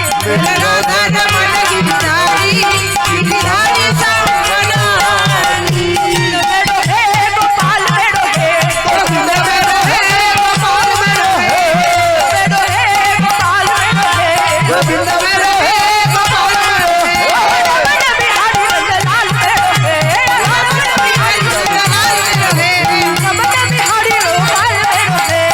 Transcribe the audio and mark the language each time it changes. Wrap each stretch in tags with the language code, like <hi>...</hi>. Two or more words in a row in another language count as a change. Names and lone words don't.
<hi>मेरा राधा रमन गिरिधारी गिरिधारी सब बनारी</hi> <ne>मेरो हे गोपाल मेरो हे गोविंद मेरो है गोपाल मेरो है मेरो हे गोपाल मेरो हे गोविंद मेरो है गोपाल मेरो है रमन बिहारी लाल मेरो हे रमन बिहारी लाल मेरो है रमन बिहारी लाल मेरो</ne>